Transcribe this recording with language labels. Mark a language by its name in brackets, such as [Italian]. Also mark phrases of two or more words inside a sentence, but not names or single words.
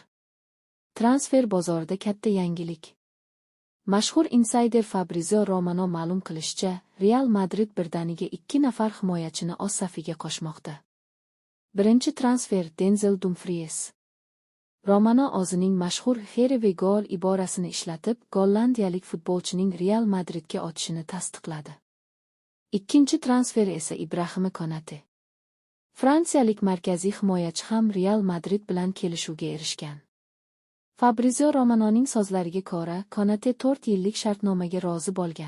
[Uzbek] Transfer bozorida katta yangilik. Mashhur insayder Fabrizio Romano ma'lum qilishicha, Real Madrid birdaniga 2 nafar himoyachini o'z safiga qo'shmoqda. Birinchi transfer Denzel Dumfries. Romano o'zining mashhur [English] "Here we go" [Uzbek] iborasini ishlatib, gollandiyalik futbolchining Real Madridga o'tishini tasdiqladi. Ikkinchi transfer esa Ibrahima Konate. Fransiyalik markaziy himoyachi ham Real Madrid bilan kelishuvga erishgan. Fabrizio Romanoning so'zlariga ko'ra, Konate 4 yillik shartnomaga rozi bo'lgan.